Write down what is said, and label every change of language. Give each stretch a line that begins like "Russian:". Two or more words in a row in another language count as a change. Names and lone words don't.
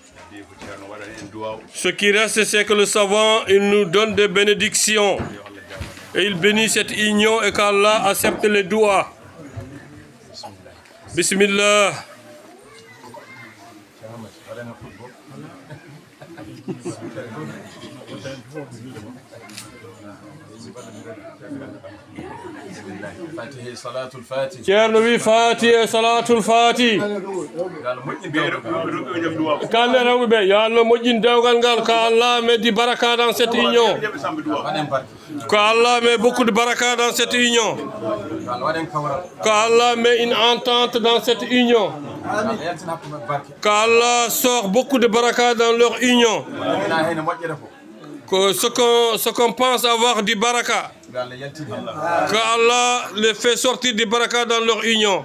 French: Ce qui reste, c'est que le savant, il nous donne des bénédictions. Et il bénit cette union et qu'Allah accepte les doigts. Bismillah.
Fula: Ceerno wi Fati e Salatul Fati. Kande rewɓe ɓe yo Allah moƴƴin dewgal ngal ko Allah meddi baraka
French: dans cette union. Que Allah met beaucoup de baraka dans cette union. Que Allah met une entente dans cette union. Qu'Allah sort beaucoup de baraka dans leur union. Que ce qu'on pense avoir du baraka, qu'Allah les fait sortir du baraka dans leur union.